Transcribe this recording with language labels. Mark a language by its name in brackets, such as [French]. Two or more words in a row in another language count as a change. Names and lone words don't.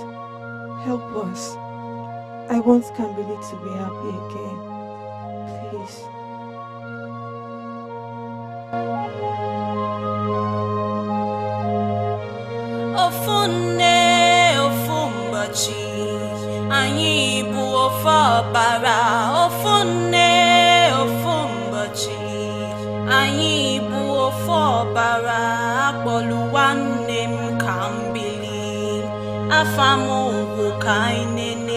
[English] Please help us. I want Akunmili to be happy again. Please. [Igbo] Ofune ofumbachi anyị bụ ofe ọbara. Ofune ofumbachi anyị bụ ofe ọbara. Akpọlụ nwanne m ka m bili, afa m bụ Chinenye.